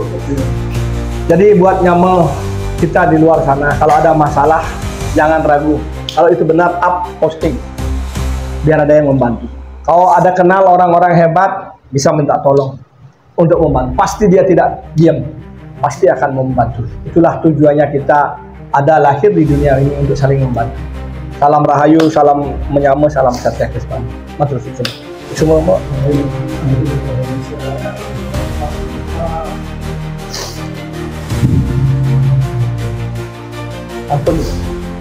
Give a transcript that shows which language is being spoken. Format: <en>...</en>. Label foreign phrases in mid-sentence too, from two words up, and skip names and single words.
<id>Jadi buat nyama kita di luar sana, kalau ada masalah jangan ragu. Kalau itu benar, up posting biar ada yang membantu. Kalau ada kenal orang-orang hebat, bisa minta tolong untuk membantu. Pasti dia tidak diam, pasti akan membantu. Itulah tujuannya kita ada lahir di dunia ini, untuk saling membantu. Salam rahayu, salam menyama, salam sejahtera keselamatan.</id> <jv>Matur suwun.</jv> <id>Semua Mbok. Ampun.</id>